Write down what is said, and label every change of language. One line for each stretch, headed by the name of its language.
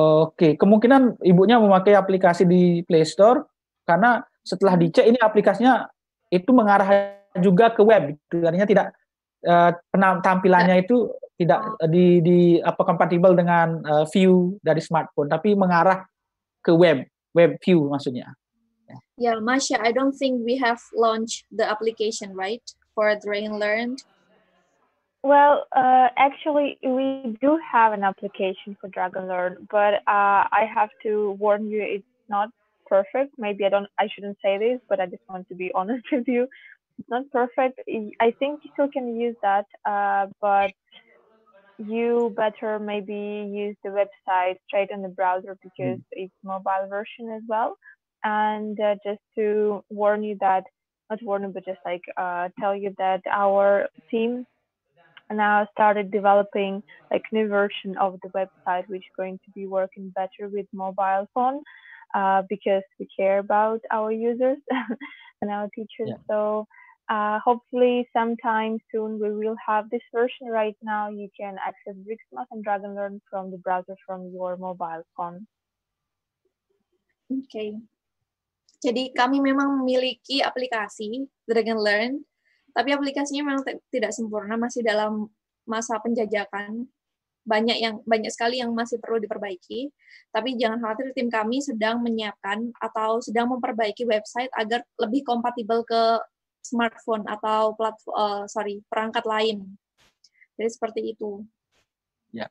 Indonesian: Oke, kemungkinan ibunya memakai aplikasi di Play Store karena setelah dicek ini aplikasinya itu mengarah juga ke web, artinya tidak tampilannya itu tidak kompatibel dengan view dari smartphone, tapi mengarah ke web view maksudnya.
English: Yeah, Masya, I don't think we have launched the application, right, for Dragon Learn. Well, actually, we do have an application for Dragon Learn, but I have to warn you, it's not perfect. Maybe I shouldn't say this, but I just want to be honest with you. It's not perfect. I think you still can use that, but you better maybe use the website straight in the browser because it's mobile version as well. And just to warn you that, not warn you, but just like tell you that our team now started developing like new version of the website, which is going to be working better with mobile phone, because we care about our users and our teachers. Yeah. So hopefully sometime soon we will have this version. Right now you can access BRICSMath and Dragon Learn from the browser from your mobile phone. Okay.
Indonesian: Jadi kami memang memiliki aplikasi Dragon Learn, tapi aplikasinya memang tidak sempurna, masih dalam masa penjajakan. Banyak sekali yang masih perlu diperbaiki. Tapi jangan khawatir, tim kami sedang menyiapkan atau sedang memperbaiki website agar lebih kompatibel ke smartphone atau perangkat lain. Jadi seperti itu. Yeah.